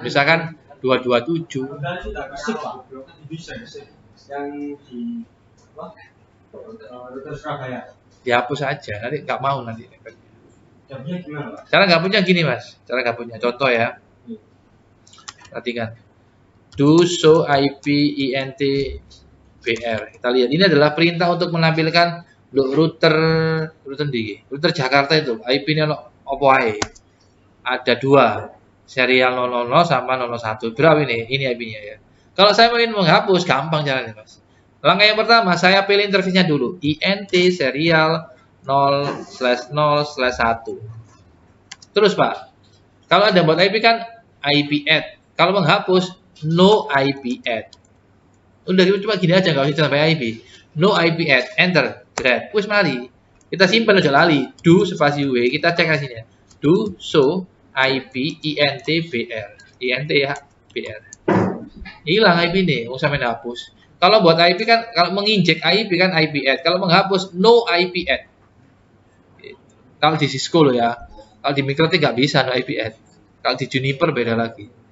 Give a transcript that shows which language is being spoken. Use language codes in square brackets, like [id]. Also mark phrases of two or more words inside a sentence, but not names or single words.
[id] Misalkan 227. Enggak itu tak bisa Pak. Bisa. Yang di Rute Surabaya. Dihapus aja, nanti nggak mau nanti. Jamnya gimana Pak? Cara gabungnya gini mas, cara gabungnya. Contoh ya, perhatikan. [en] Do show IP int br. [id] Kita lihat, ini adalah perintah untuk menampilkan router Jakarta itu. IP-nya apa ae? Ada 2, serial 000 sama 001. Berapa ini? Ini IP-nya ya. Kalau saya ingin menghapus, gampang caranya mas. Langkah yang pertama, saya pilih interface-nya dulu. [en] int serial 0/0/1. [id] Terus Pak, kalau Anda buat IP kan [en] IP add. [id] Kalau menghapus, [en] no IP add. [id] Udah cuma gini aja, nggak usah sampai IP. [en] No IP add, enter, dread. [jv] Wis mari. [id] Kita simpan aja lali. Do spasi W, kita cek hasilnya. [en] Do show IP int br. [id] Int ya, br. Hilang IP nih, nggak usah main hapus. Kalau buat IP kan, kalau menginjek IP kan [en] IP add. [id] Kalau menghapus, [en] no IP add. [id] Kalau di Cisco loh ya. Kalau di MikroTik nggak bisa [en] no IP add. [id] Kalau di Juniper beda lagi.